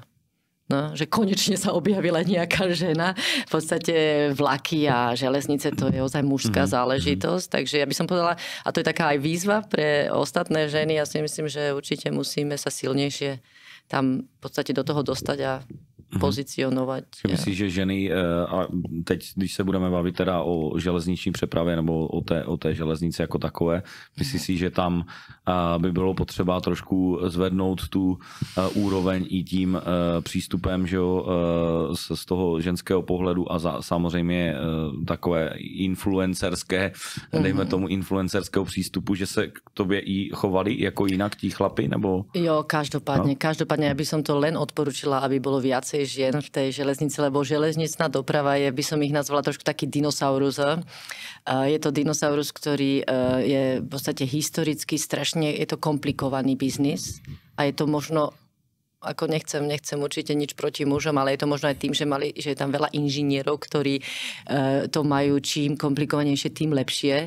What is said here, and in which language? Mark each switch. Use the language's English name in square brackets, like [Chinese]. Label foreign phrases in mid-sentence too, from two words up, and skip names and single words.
[Slovak] No, že konečne sa objavila nejaká žena. V podstate vlaky a železnice to je ozaj mužská záležitosť. Takže ja by som povedala, a to je taká aj výzva pre ostatné ženy. Ja si myslím, že určite musíme sa silnejšie tam v podstate do toho dostať a pozicionovať. [Czech] Myslíš, že ženy, a teď, když se budeme bavit teda o železniční přepravě nebo o té železnici jako takové, myslíš si, že tam by bylo potřeba trošku zvednout tu úroveň i tím přístupem, že jo, z toho ženského pohledu a samozřejmě takové influencerské, dejme tomu influencerského přístupu, že se k tobě i chovali jako jinak tí chlapi, nebo? Jo, [Slovak] každopádne, ja by som to len odporučila, aby bolo viacej žien v tej železnici, lebo železnicná doprava je, by som ich nazvala trošku taký dinosaurus. Je to dinosaurus, ktorý je v podstate historicky strašne, je to komplikovaný biznis a je to možno, ako nechcem určite nič proti mužom, ale je to možno aj tým, že je tam veľa inžinierov, ktorí to majú čím komplikovanejšie, tým lepšie.